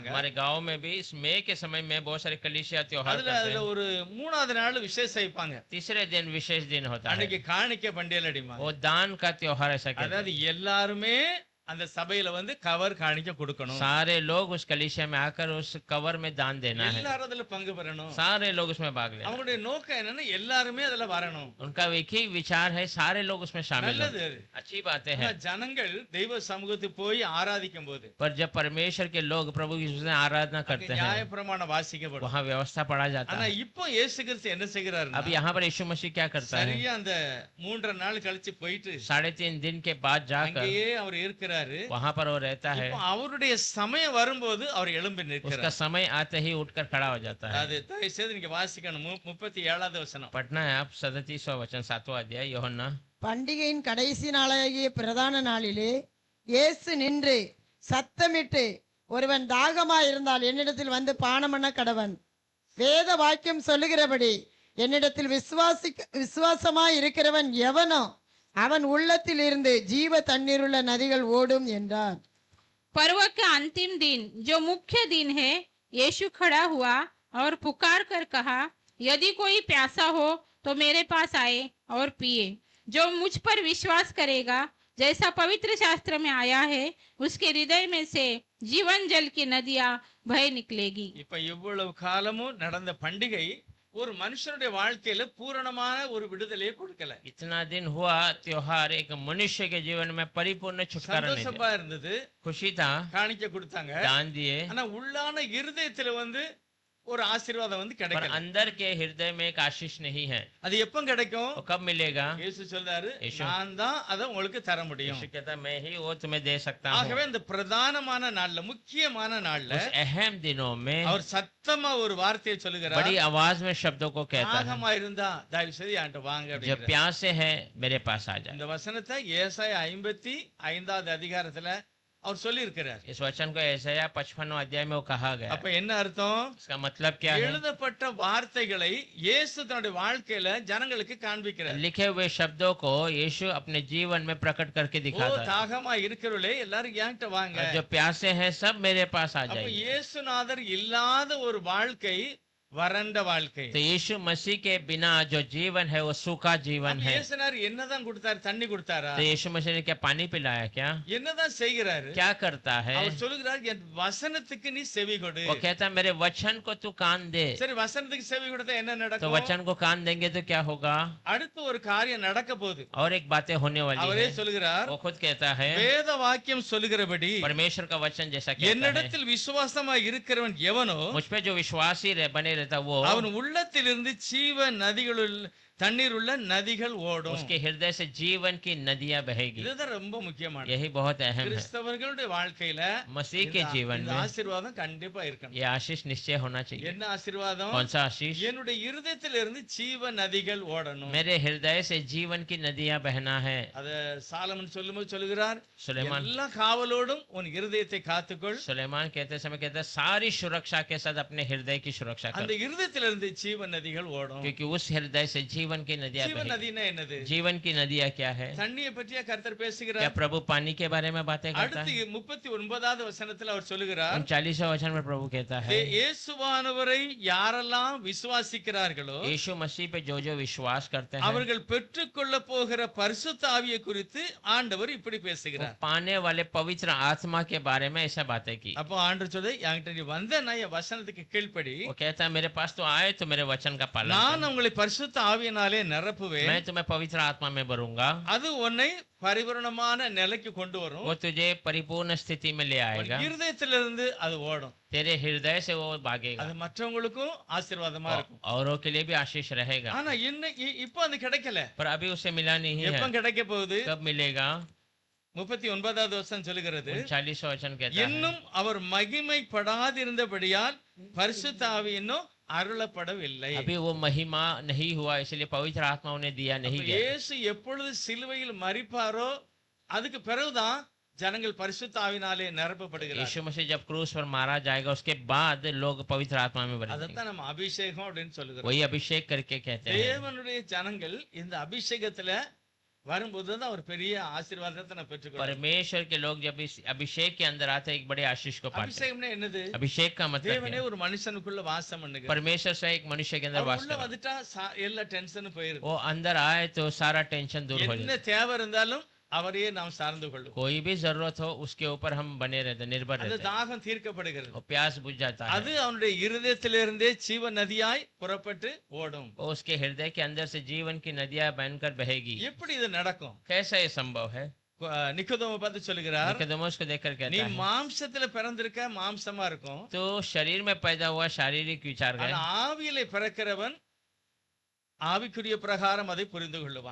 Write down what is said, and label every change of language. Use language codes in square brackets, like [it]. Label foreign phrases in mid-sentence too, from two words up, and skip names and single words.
[hi] हमारे गांव में भी इस मई के समय में बहुत सारे कलीसिया त्योहार [ta] அதுல [hi] करते [ta] அதுல [hi] हैं। [ta] ஒரு 3வது நாள் விசேஷம் வைப்பாங்க. [hi] तीसरे दिन विशेष दिन होता है, [ta] அன்னைக்கு காணிக்க பண்டிகையில் அடிப்பாங்க. [hi] वो दान का त्योहार ऐसा कहते [ta] அதாவது [hi] हैं। [ta] எல்லாருமே அந்த சபையில வந்து கவர் காணிக்க கொடுக்கணும். [hi] सारे लोग उस कलीसिया में आकर उस कवर में दान देना है। [ta] எல்லாரும் அதுல பங்கு பெறணும். [hi] सारे लोग उसमें भाग लेना। [ta] அவங்களுடைய நோக்கம் என்னன்னா எல்லாருமே அதுல வரணும். [hi] उनका एक ही विचार है सारे लोग उसमें शामिल हो। [ta] நல்லது அது. [hi] अच्छी बातें [ta] ஆனா [hi] हैं। [ta] ஜனங்கள் தெய்வ சமூகத்துக்கு போய் ஆராதிக்கும் போது [hi] पर जब परमेश्वर के लोग प्रभु की आराधना करते हैं [ta] நியாயப்பிரமாணம் வாசிக்கப்படும். [hi] वहाँ व्यवस्था पढ़ा जाता [ta] ஆனா [hi] है। [ta] இப்போ இயேசு கிறிஸ்து என்ன செய்கிறாரு? [hi] अब यहाँ पर यीशु मसीह क्या करता है? [ta] சரியா அந்த 3.5 நாள் கழிச்சு போயிட்டு [hi] 3.5 दिन के बाद जाकर [ta] அங்கேயே அவர் இருக்கிறாரு. [hi] वहाँ पर वो रहता है। [ta] இப்போ அவருடைய சமயம் வரும்போது அவர் எழும்பி [hi] उसका [ta] நிற்கிறார். [hi] समय आते ही उठकर खड़ा हो जाता है। [ta] அது தயவு செய்து நீங்க வாசிக்கணும். 37வது வசனம். [hi] पढ़ना है आप 37वां वचन 7वां अध्याय யோहन्ना। [ta] பண்டிகையின் கடைசி நாளாகிய பிரதான நாளிலே இயேசு நின்று சத்தமிட்டு, ஒருவன் தாகமாயிருந்தால் என்னிடத்தில் வந்து பானம் பண்ண கடவன். வேத வாக்கியம் சொல்லுகிறபடி என்னிடத்தில் விசுவாசமாய் இருக்கிறவன் எவனோ அவன் உள்ளத்தில் இருந்து ஜீவ தண்ணீருள்ள நதிகள் ஓடும் என்றார். [hi] पर्व के अंतिम दिन जो मुख्य दिन है, यीशु खड़ा हुआ और पुकार कर कहा, यदि कोई प्यासा हो तो मेरे पास आए और पिए। जो मुझ पर विश्वास करेगा, जैसा पवित्र शास्त्र में आया है, उसके हृदय में से जीवन जल की नदियां बह निकलेगी। [ta] இப்ப இவ்வளவு காலமும் நடந்த பண்டிகை ஒரு மனுஷனுடைய வாழ்க்கையில பூரணமான ஒரு விடுதலையை கொடுக்கல. [hi] इतना दिन हुआ त्योहार एक मनुष्य के जीवन में परिपूर्ण छुटकारा नहीं दिया। [ta] சந்தோஷமா இருந்தது, [hi] खुशी था, [ta] காணிக்க கொடுத்தாங்க. [hi] दान दिए, [ta] ஆனா உள்ளான இருதயத்துல வந்து ஒரு ஆசீர்வாதம் வந்து [hi] पर [ta] கிடைக்கல. [hi] अंदर के हृदय में एक आशीष नहीं है। [ta] அது எப்ப கிடைக்கும்? [hi] वो कब मिलेगा? [ta] இயேசு சொல்றாரு, இயேசு. நான் தான் அதை உங்களுக்கு தர முடியும். [hi] यीशु कहता मैं ही वो तुम्हें दे सकता हूँ। [ta] ஆகவே இந்த பிரதானமான நாள்ல, முக்கியமான நாள்ல [hi] उस अहम दिनों में [ta] அவர் சத்தமா ஒரு வார்த்தையை சொல்லுகிறார். [hi] बड़ी आवाज में शब्दों को कहता है, [ta] தாகமா இருந்தா தயவு செய்து என்கிட்ட வாங்க [hi] जब [ta] அப்படிங்கிறார். [hi] प्यासे है मेरे पास आ जाए। [ta] இந்த வசனத்தை ஏசாயா 55வது அதிகாரத்துல அவர் சொல்லி இருக்கிறார். [hi] इस वचन को यशायाह 55वां अध्याय में वो कहा गया। [ta] அப்ப என்ன அர்த்தம்? [hi] इसका मतलब क्या है? [ta] எழுதப்பட்ட வார்த்தைகளை இயேசு தன்னுடைய வாழ்க்கையில ஜனங்களுக்கு காண்பிக்கிறார். [hi] लिखे हुए शब्दों को यीशु अपने जीवन में प्रकट करके ஓ दिखाता है। [ta] தாகமா இருக்கிறவர்களே எல்லாரும் என்கிட்ட வாங்க. [hi] और जो प्यासे हैं सब मेरे पास आ [ta] அப்ப [hi] जाइए। [ta] இயேசுநாதர் இல்லாத ஒரு வாழ்க்கை வறண்ட வாழ்க்கை. [hi] तो यीशु मसीह के बिना जो जीवन है वो सूखा जीवन [ta] அப்ப [hi] है। [ta] இயேசுநாதர் என்னதான் கொடுத்தாரு? தண்ணி கொடுத்தாரா? [hi] तो यीशु मसीह ने क्या पानी पिलाया? क्या [ta] என்னதான் செய்கிறாரு? [hi] क्या करता है? [ta] அவர் சொல்லுகிறார், என் வசனத்துக்கு நீ செவி கொடு. [hi] वो कहता है मेरे वचन को तू कान दे। [ta] சரி, வசனத்துக்கு செவி கொடுத்தா என்ன [hi] तो [ta] நடக்கும்? [hi] वचन को कान देंगे तो क्या होगा? [ta] அடுத்து ஒரு காரியம் நடக்க போகுது. [hi] और एक बातें होने वाली [ta] அவரே [hi] है। [ta] சொல்லுகிறார், [hi] वो खुद कहता है, [ta] வேத வாக்கியம் சொல்லுகிறபடி [hi] परमेश्वर का वचन जैसा कहता है, [ta] என்னிடத்தில் விசுவாசமா இருக்கிறவன் எவனோ [hi] मुझ पे जो विश्वासी बने रहता वो [ta] அவன் உள்ளத்திலிருந்து தண்ணீர் உள்ள நதிகள் ஓடும். [hi] उसके हृदय से जीवन की नदियां बहेगी। [ta] இதுதான் ரொம்ப முக்கியமானது. [hi] यही बहुत अहम है। [ta] கிறிஸ்தவர்களுடைய வாழ்க்கையில [hi] मसीह के जीवन [ta] இந்த [hi] में [ta] ஆசீர்வாதம் கண்டிப்பா இருக்கணும். [hi] ये आशीष निश्चय होना चाहिए। [ta] என்ன ஆசீர்வாதம்? [hi] कौन सा आशीष? [ta] என்னுடைய இருதயத்திலிருந்து ஜீவ நதிகள் ஓடணும். [hi] मेरे हृदय से जीवन की नदियां बहना है। [ta] அத சாலமன் சொல்லும்போது சொல்லுகிறார், सुलेमान எல்லா காவலோடும் உன் இருதயத்தை காத்துக்கொள். [hi] सुलेमान कहते समय कहता है सारी सुरक्षा के साथ अपने हृदय की सुरक्षा [ta] அந்த [hi] कर, [ta] இருதயத்திலிருந்து ஜீவ நதிகள் ஓடும். [hi] क्योंकि उस हृदय से जीवन की नदियां [ta] ஜீவ [hi] बहेगी। [ta] நதினா என்னது? [hi] जीवन की नदियां क्या है? [ta] தண்ணியை பற்றியா கர்த்தர் [hi] क्या [ta] பேசுகிறார்? [hi] प्रभु पानी के बारे में बातें करता [ta] அடுத்து [hi] है? [ta] 39வது வசனத்துல அவர் சொல்லுகிறார், [hi] 39वें वचन में प्रभु कहता है, [ta] இயேசுவானவரை யாரெல்லாம் விசுவாசிக்கிறார்களோ [hi] यीशु मसीह पे जो जो विश्वास करते हैं [ta] அவர்கள் பெற்றுக்கொள்ள போகிற பரிசுத்த ஆவியை குறித்து ஆண்டவர் இப்படி [hi] वो [ta] பேசுகிறார். [hi] पाने वाले पवित्र आत्मा के बारे में ऐसा बातें की। [ta] அப்போ ஆண்டவர் சொல்லுது, என்கிட்ட நீ வந்தேன்னா என் வசனத்துக்கு கீழ்ப்படி [hi] वो कहता है मेरे पास तो आए तो मेरे वचन का पालन [ta] நான் உங்களை பரிசுத்த ஆவியினாலே [hi] कर। [ta] நிரப்புவேன். [hi] मैं तुम्हें पवित्र आत्मा में भरूंगा। [ta] அது உன்னை பரிபூரணமான நிலைக்கு கொண்டு வரும். [hi] वो तुझे परिपूर्ण स्थिति में ले आएगा। [ta] இருதயத்திலிருந்து அது ஓடும். [hi] तेरे हृदय से वो भागेगा [ta] அது மற்றவங்களுக்கும் ஆசீர்வாதமா இருக்கும். [hi] औरों के लिए भी आशीष रहेगा। [ta] ஆனா இன்னைக்கு இப்போ அது கிடைக்கல. [hi] पर अभी उसे मिला नहीं [ta] எப்ப [hi] है। [ta] கிடைக்க போகுது? [hi] कब मिलेगा? [ta] 39வது வசனம் சொல்லுகிறது, [hi] 39वां वचन कहता है, [ta] இன்னும் அவர் மகிமைப்படாதிருந்தபடியால் பரிசுத்த ஆவி இன்னும் அருளப்படவில்லை. [hi] अभी वो महिमा नहीं हुआ इसलिए पवित्र आत्मा उन्हें दिया नहीं गया। [ta] இயேசு எப்பொழுது சிலுவையில் மரிப்பாரோ அதுக்கு பிறகுதான் ஜனங்கள் பரிசுத்த ஆவினாலே நிரப்பப்படுகிறார். [hi] यीशु मसीह जब क्रूस पर मारा जाएगा उसके बाद लोग पवित्र आत्मा में भरेंगे। [ta] அதத்தான் நம்ம அபிஷேகம் அப்படின்னு சொல்லுகிறோம். [hi] वही अभिषेक करके कहते हैं। [ta] தேவனுடைய ஜனங்கள் இந்த அபிஷேகத்துல வரும்போதுதான் ஒரு பெரிய ஆசீர்வாதத்தை நான் பெற்றுக்கொள்றேன். [hi] परमेश्वर के लोग जब इस अभिषेक के अंदर आते हैं एक बड़े आशीष को पाते हैं। [ta] அபிஷேகம்னா என்னது? [hi] अभिषेक का मतलब [ta] தேவனே [hi] क्या है? [ta] ஒரு மனுஷனுக்குள்ள வாசம் பண்ணுகிறார். [hi] परमेश्वर से एक मनुष्य के अंदर वास [ta] உள்ள [hi] करता है। [ta] வந்துட்டா எல்லா டென்ஷனும் போயிடும். [hi] वो अंदर आए तो सारा टेंशन दूर हो [ta] என்ன [hi] जाता है। [ta] தேவை இருந்தாலும் அவரையே நாம் சார்ந்து கொள்ளும். [hi] कोई भी जरूरत हो उसके ऊपर हम बने रहते हैं, निर्भर [ta] அந்த [hi] रहते हैं। [ta] தாகம் தீர்க்கப்படுகிறது. [hi] वो प्यास बुझ जाता है। [ta] அது அவனுடைய இருதயத்திலிருந்தே ஜீவ நதியாய் புறப்பட்டு ஓடும். [hi] वो उसके हृदय के अंदर से जीवन की नदियां बनकर बहेगी। [ta] எப்படி இது நடக்கும்? [hi] कैसा ये संभव है? [ta] நிக்கோதேமை பார்த்து சொல்லுகிறார், [hi] निकोदेमुस को देखकर [ta] நீ [hi] कहता है, [ta] மாம்சத்துல பிறந்திருக்க, மாம்சமா இருக்கும். [hi] तो शरीर में पैदा हुआ शारीरिक विचार [ta] ஆனா [hi] है, [ta] ஆவியிலே பிறக்கிறவன் ஆவிக்குரிய பிரகாரம் அதை புரிந்து கொள்ளுவான்.